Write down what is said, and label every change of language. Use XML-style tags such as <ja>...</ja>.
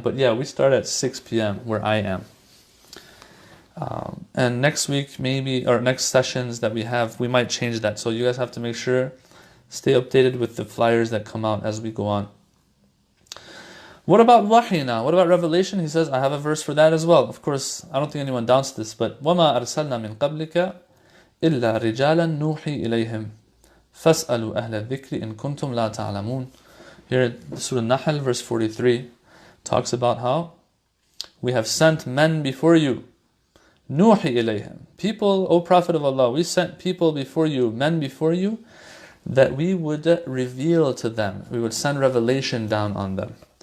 <en>But yeah, we start at 6 p.m. where I am. And next week, maybe, or next sessions that we have, we might change that. So you guys have to make sure, stay updated with the flyers that come out as we go on. What about wahi now? What about revelation? He says, I have a verse for that as well. Of course, I don't think anyone doubts this, but</en> <ar>وَمَا أَرْسَلْنَا مِن قَبْلِكَ إِلَّا رِجَالًا نُوحِي إِلَيْهِمْ فَاسْأَلُوا أَهْلَ الذِّكْرِ إِن كُنتُمْ لَا تَعْلَمُونَ.</ar> <en>Here, Surah Nahl, verse 43, talks about how we have sent men before you. Nuhi ilayhim. People, O Prophet of Allah, we sent people before you, men before you, that we would reveal to them. We would send revelation down on them.</en>